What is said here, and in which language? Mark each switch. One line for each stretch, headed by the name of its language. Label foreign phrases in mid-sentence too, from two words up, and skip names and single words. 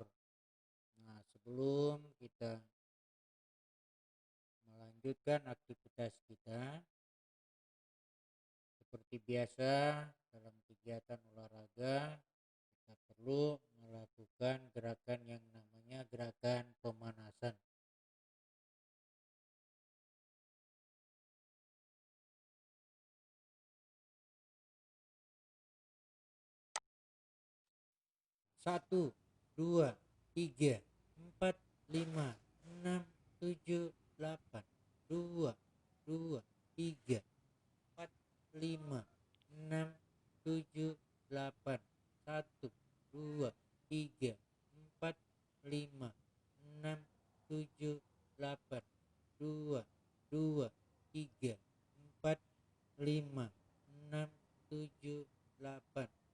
Indonesian: Nah, sebelum kita melanjutkan aktivitas kita, seperti biasa dalam kegiatan olahraga, kita perlu melakukan gerakan yang namanya gerakan pemanasan. Satu, dua, tiga, empat, lima, enam, tujuh, delapan, dua, dua, tiga, empat, lima, enam, tujuh, delapan, satu, dua, tiga, empat, lima, enam, tujuh, delapan, dua, dua, tiga, empat, lima, enam, tujuh, delapan,